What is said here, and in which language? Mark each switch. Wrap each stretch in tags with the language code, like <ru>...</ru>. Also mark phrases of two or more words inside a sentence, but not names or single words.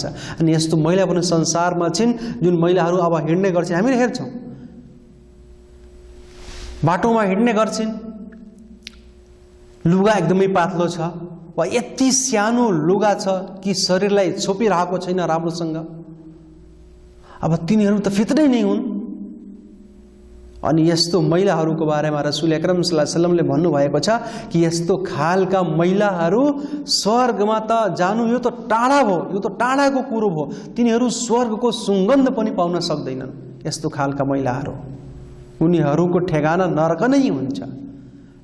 <ne>अनि यस्तो महिला पनि संसारमा छिन् जुन महिलाहरू अब हिँड्ने गर्छन्, हामीले हेर्छौँ, बाटोमा हिँड्ने गर्छन्, लुगा एकदमै पातलो छ वा यति सानो लुगा छ कि शरीरलाई छोपिरहेको छैन राम्रोसँग। अब तिनीहरू त फित्रै नै हुन्। अनि यस्तो महिलाहरूको बारेमा रसूल अकरम</ne> <ar>صلى الله عليه وسلم</ar> <ne>भन्नुभएको छ कि यस्तो खालका महिलाहरू स्वर्गमा त जानु यो त टाढा भयो, यो त टाढाको कुरो भयो, तिनीहरू स्वर्गको सुगन्ध पनि पाउन सक्दैनन्। यस्तो खालका महिलाहरू, उनीहरूको ठेगाना नरक नै हुन्छ।</ne>